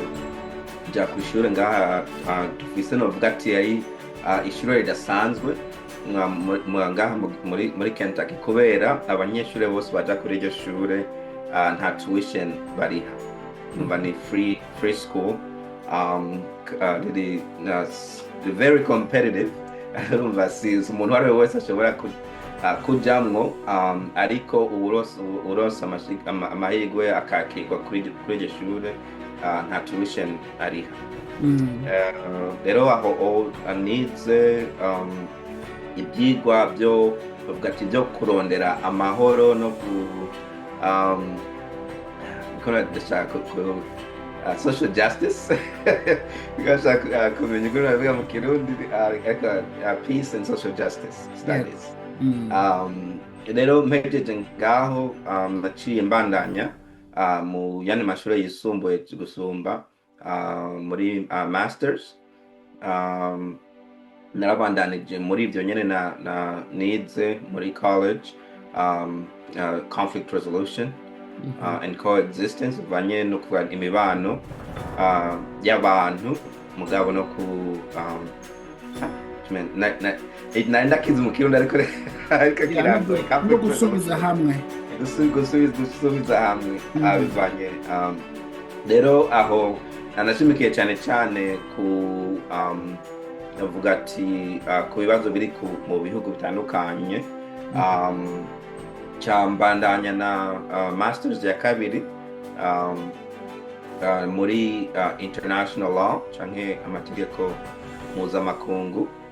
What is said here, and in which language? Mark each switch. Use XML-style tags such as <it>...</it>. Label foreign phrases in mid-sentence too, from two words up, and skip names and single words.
<rn>Ja kw'ishure ngaha dufise novuga ati ishure ridasanzwe ngaha muri Kentucky kubera abanyeshuri bose baja kuri iryo shure nta tuition bariha, umva ni</rn> <en>free school,</en> <rn>riri</rn> <en>very competitive.</en> <rn>Urumva si umuntu uwo wese ashobora kujamwo, ariko uronse amahirwe akakirwa kuri iryo shure nta tuition ariha. Rero aho nize ibyigwa byo kurondera amahoro no</rn> <en>social justice.</en> <rn>Ngashaka kumenya uko nabivuga mu Kirundi,</rn> <en>peace and social justice studies.</en> <rn>Rero mpejeje ngaho naciye mbandanya mu yandi mashuri yisumbuye gusumba muri masters. Narabandanije muri ibyo nyene nize muri college,</rn> <en>conflict resolution and coexistence,</en> <rn>uvanye no kuba imibano y'abantu mugabo no ku ndakize mu Kirundi ariko kirangoye no gusubiza hamwe bivanye. Rero aho anashimikiye cyane ku avuga ati ku bibazo biri mu bihugu bitandukanye, cyambandanya na masters ya kabiri muri</rn> <en>international law</en> <rn>canke amategeko mpuzamakungu.</rn>